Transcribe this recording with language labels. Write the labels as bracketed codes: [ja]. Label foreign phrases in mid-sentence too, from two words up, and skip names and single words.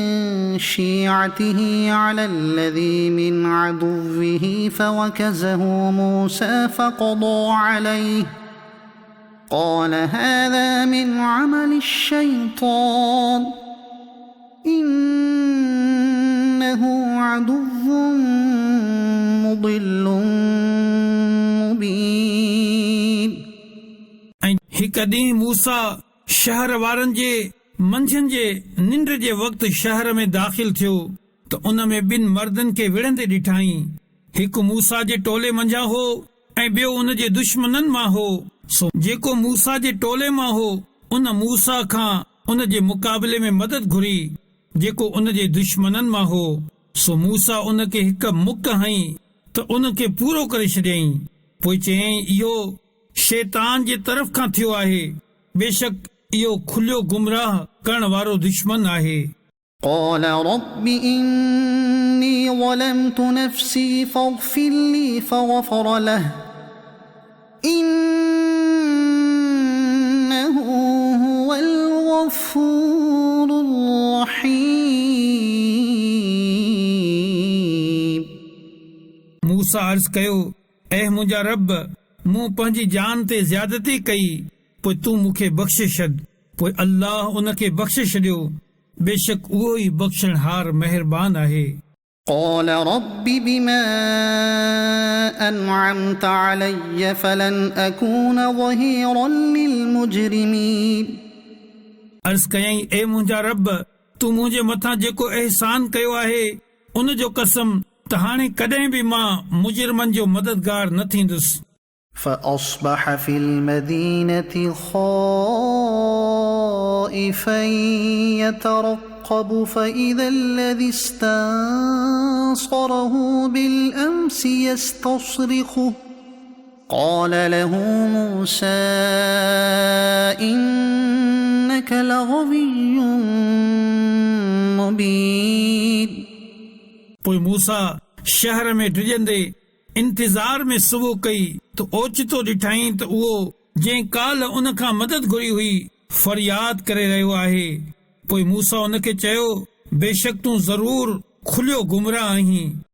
[ar] شيعته على الذي من عدوه فوكزه موسى فقضى عليه قال هذا من عمل الشيطان إن إنه عدو مضل مبين. [sd] ऐं हिकु ॾींहुं मूसा शहर वारनि जे मंझंदि जे निंड जे वक़्तु शहर में दाख़िल थियो त उन में ॿिनि मर्दनि खे विढ़ंदे ॾिठाई. हिकु मूसा जे टोले मंझां हो ऐं ॿियो उन जे दुश्मननि मां हो. सो जेको मूसा जे टोले मां हो उन मूसा खां उन जे मुक़ाबले में मदद घुरी. जेको उन जे दुश्मननि मां हो सो मूसा उन खे हिकु मुक हई त उन खे पूरो करे छॾियईं. पोइ चयईं इहो शैतान जे तरफ़ खां थियो आहे. बेशक इहो खुलियो गुमराह करण वारो दुश्मन आहे. [ar] قال رب إني ظلمت نفسي فاغفر لي فغفر له إنه هو الغفور الرحيم. [sd] मूसा अर्ज़ कयो ऐं मुंहिंजा रब मूं पंहिंजी जान ते ज़्यादती कई पोइ तूं मूंखे बख़्शे छॾ. पोइ अल्लाह उन खे बख़्शे छॾियो. बेशक उहो ई बख़्शणहार महिरबान आहे. [ar] قال رب بما أنعمت علي فلن أكون ظهيرا للمجرمين. [sd] अर्ज़ कयईं ए मुंहिंजा रब तूं मुंहिंजे मथां जेको एहसान कयो आहे उन जो कसम त हाणे कॾहिं बि मां मुजरिमनि जो मददगार न थींदुसि. [ar] فأصبح في المدينة خائفا يترقب فإذا الذي استنصره بالأمس يستصرخه قال له موسى إنك لغوي مبين. [sd] पोइ मूसा शहर में डिॼंदे इंतज़ार में सुबुह कई त ओचितो ॾिठाई त उहो जंहिं काल उन खां मदद घुरी हुई फरियाद करे रहियो आहे. पोइ मूसा उन खे चयो बेशक तूं ज़रूर खुलियो गुमराह आहीं.